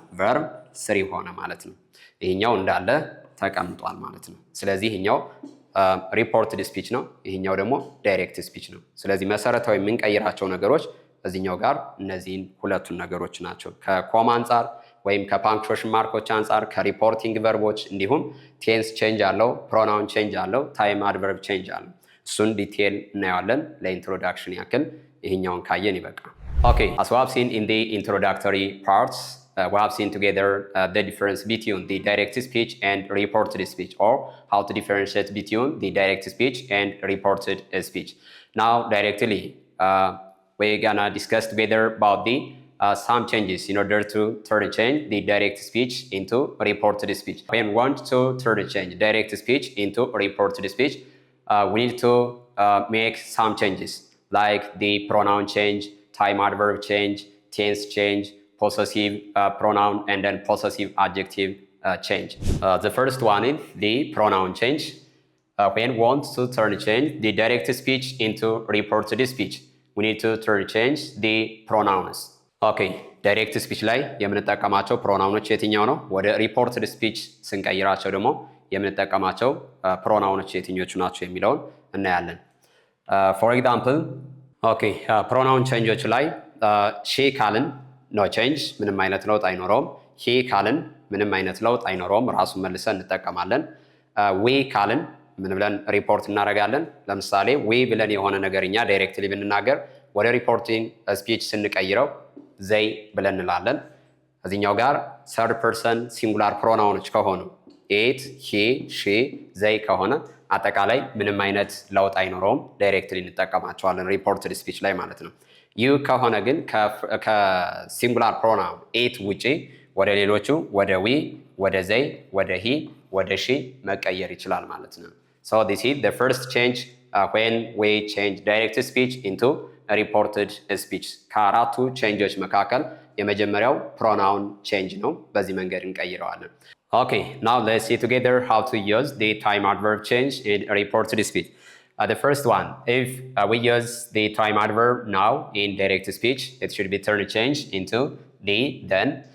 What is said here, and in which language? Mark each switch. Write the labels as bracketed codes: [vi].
[am] ቨርብ ስሪ ሆነ ማለት ነው። ይሄኛው እንዳለ ተቀምጧል ማለት ነው። ስለዚህ ይሄኛው ሪፖርትድ ስፒች ነው፣ ይሄኛው ደግሞ ዳይሬክት ስፒች ነው። ስለዚህ መሰረታዊ የምንቀይራቸው ነገሮች እዚህኛው ጋር እነዚህን ሁለቱን ነገሮች ናቸው። ከኮማ አንጻር ወይም ከፓንክቹዌሽን ማርኮች አንጻር፣ ከሪፖርቲንግ ቨርቦች እንዲሁም ቴንስ ቼንጅ አለው፣ ፕሮናውን ቼንጅ አለው፣ ታይም አድቨርብ ቼንጅ አለው። እሱን ዲቴል እናየዋለን። ለኢንትሮዳክሽን ያክል ይሄኛውን ካየን ይበቃል። [en] ኦኬ as we have seen in the introductory parts we have seen together the difference between the direct speech and reported speech, or how to differentiate between the direct speech and reported speech. Now directly we're gonna discuss together about the some changes in order to turn change the direct speech into reported speech. When we want to turn change direct speech into reported speech, we need to make some changes like the pronoun change, time adverb change, tense change, possessive pronoun, and then possessive adjective change. The first one is the pronoun change. When we want to turn change the direct speech into reported speech, we need to turn change the pronouns. [am] Okay, direct speech ላይ የምንጠቀማቸው ፕሮናውኖች የትኛው ነው? ወደ ሪፖርትድ ስፒች ስንቀይራቸው ደግሞ የምንጠቀማቸው ፕሮናውኖች የትኞቹ ናቸው የሚለውን እናያለን። ፎር ኤግዛምፕል ኦኬ ፕሮናውን ቼንጆች ላይ ሺ ካልን ኖ ቼንጅ ምንም አይነት ለውጥ አይኖረውም። ሂ ካልን ምንም አይነት ለውጥ አይኖረውም፣ ራሱን መልሰን እንጠቀማለን። ዊ ካልን ምን ብለን ሪፖርት እናደርጋለን? ለምሳሌ ዊ ብለን የሆነ ነገር እኛ ዳይሬክትሊ ብንናገር ወደ ሪፖርቲንግ ስፒች ስንቀይረው ዘይ ብለን እንላለን። እዚህኛው ጋር ሰርድ ፐርሰን ሲንጉላር ፕሮናውኖች ከሆኑ ኢት፣ ሂ፣ ሺ፣ ዘይ ከሆነ አጠቃላይ ምንም አይነት ለውጥ አይኖረውም፣ ዳይሬክትሊ እንጠቀማቸዋለን ሪፖርትድ ስፒች ላይ ማለት ነው። ዩ ከሆነ ግን ከሲንጉላር ፕሮናውን ኢት ውጪ ወደ ሌሎቹ ወደ ዊ፣ ወደ ዘይ፣ ወደ ሂ፣ ወደ ሺ መቀየር ይችላል ማለት ነው። [en] So this is the first change when we change direct speech into reported speech. [am] ከአራቱ ቼንጆች መካከል የመጀመሪያው pronoun change ነው። በዚህ መንገድ እንቀይረዋለን። [en] Okay, now let's see together how to use the time adverb change in reported speech. The first one, if we use the time adverb now in direct speech, it should be turn change into the, then.